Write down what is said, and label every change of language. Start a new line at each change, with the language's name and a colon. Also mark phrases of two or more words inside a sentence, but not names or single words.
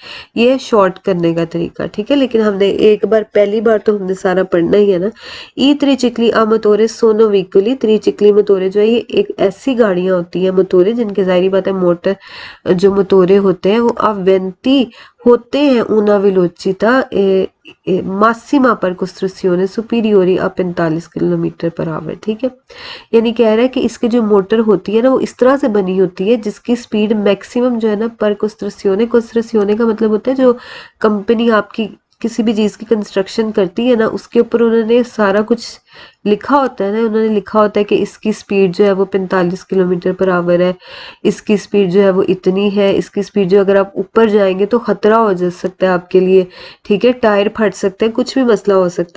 Hindi: ये है शॉर्ट करने का तरीका, ठीक है। लेकिन हमने एक बार, पहली बार तो हमने सारा पढ़ना ही है ना।
Italian: I tricicli a motore sono veicoli, tricicli motore
Hindi: जो है ये एक ऐसी गाड़ियां होती है मोटोरे जिनके जाहिर बात है मोटर जो मोटोरे होते हैं वो अवेंती होते हैं
Italian: una velocità massima per costruzione superiori a
Hindi: 45
English: kilometer per hour,
Hindi: ठीक है। यानी कह रहा है कि इसकी जो मोटर होती है ना वो इस तरह से बनी होती है जिसकी
English: speed maximum
Hindi: जो है ना
Italian: per costruzione,
Hindi: कोस्ट्रसियोने का मतलब होता है जो कंपनी आपकी किसी भी चीज़ की कंस्ट्रक्शन करती है ना उसके ऊपर उन्होंने सारा कुछ लिखा होता है ना, उन्होंने लिखा होता है कि इसकी स्पीड जो है वो 45
English: kilometer per hour
Hindi: है, इसकी स्पीड जो है वो इतनी है, इसकी स्पीड जो अगर आप ऊपर जाएंगे तो खतरा हो जा सकता है आपके लिए, ठीक है, टायर फट सकते हैं, कुछ भी मसला हो सकता है।